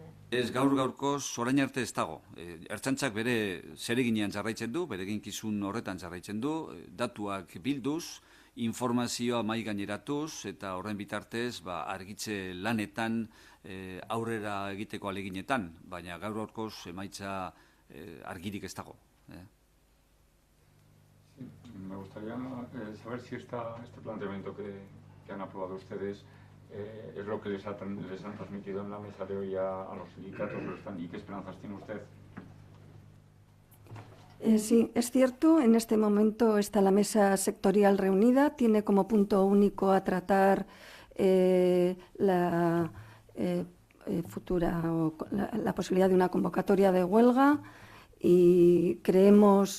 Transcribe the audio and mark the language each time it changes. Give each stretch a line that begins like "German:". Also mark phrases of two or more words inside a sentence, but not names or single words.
Basque: Ez gaur-gaurkoz, orain arte ez dago. Ertzaintzak bere zereginean jarraitzen du, bere eginkizun horretan jarraitzen du, datuak bilduz, informazioa mahai gaineratuz, eta horren bitartez argitze lanetan aurrera egiteko aleginetan, baina gaur-gaurkoz emaitza argirik ez dago.
Spanish: Me gustaría saber si este planteamiento que han aprobado ustedes es lo que les han transmitido en la mesa de hoy a los sindicatos y qué esperanzas tiene usted. Sí, es cierto, en este momento está la mesa sectorial reunida, tiene como punto único a tratar la posibilidad de una convocatoria de huelga y creemos,